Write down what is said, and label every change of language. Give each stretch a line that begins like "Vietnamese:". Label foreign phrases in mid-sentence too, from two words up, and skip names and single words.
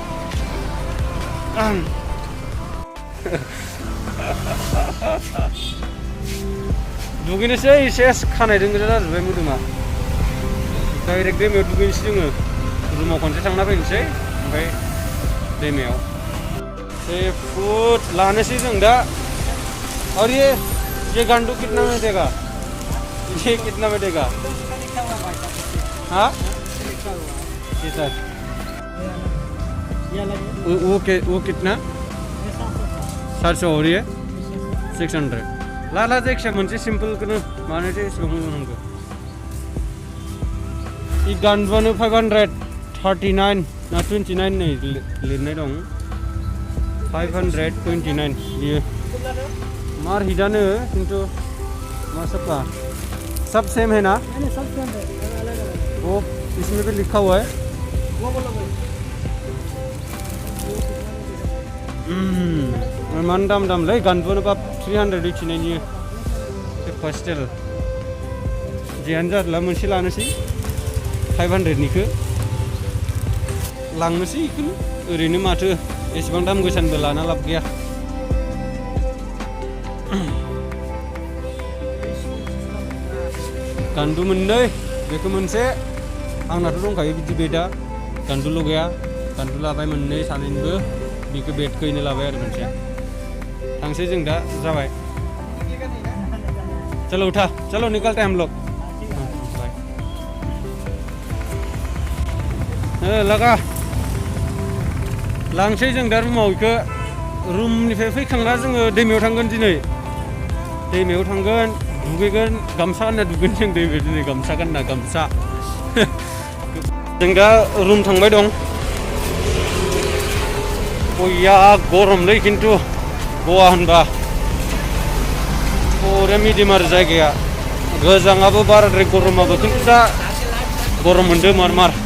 Bodo: दुगैनोसै एसे खानायदों गोजा जाजोब्बाय मोदोमा डाइरेक्ट दैमायाव दुगैनोसै जोङो रुमाव खनसे थांना फैनोसै ओमफ्राय दैमायाव फूड लाने से जों दा
Hindi: और ये गांडू कितना में देगा ये कितना में देगा हाँ सर वो कितना 700 और ये 600
Bodo: ला जायखिया मोनसे सिम्पलखौनो मानोथो एसेबां मोजां नांगौ ये गांडुआनो 539 ना 29 नै लिरनाय दं
Hindi: 529 ये मार हिटानो किंतु मार सबका सब सेम है ना सब सेम है अलग-अलग वो इसमें भी लिखा हुआ है वो बोलो
Bodo: मान दाम लै गानबोनो बा 389 नि हस्टेल जियानो जादला मोनसे लानोसै 500 निखौ लांनोसै इखौनो ओरैनो माथो एसेबां दाम गोसानबो लाना लाब गैया गान्दु मोननै बेखौ मोनसे आंनाथ' दंखायो बिदि बेदा गान्दुल' गैया गान्दु लाबाय मोननै सानैनिबो बेखौ बेदखौनो लाबाय आरो मोनसे थांसै जों दा जाबाय
Hindi: चलो उठा चलो निकलते हैं हम लोग लगा
Bodo: लांसै जों दा रुमाव इखौ रुमनिफ्राय फैखांना जोङो दैमायाव थांगोन दिनै दैमायाव थांगोन दुगैगोन गामसा गानना दुगैगोन जों दैमायाव दिनै गामसा गानना गामसा जों दा रुम थांबाय दं बया गरमलै खिन्थु गवा होनबा बरे मिडियाम आरो जायगाया गोजाङाबो बाराद्राय गरमाबो खिन्थु दा गरम मोनदों मार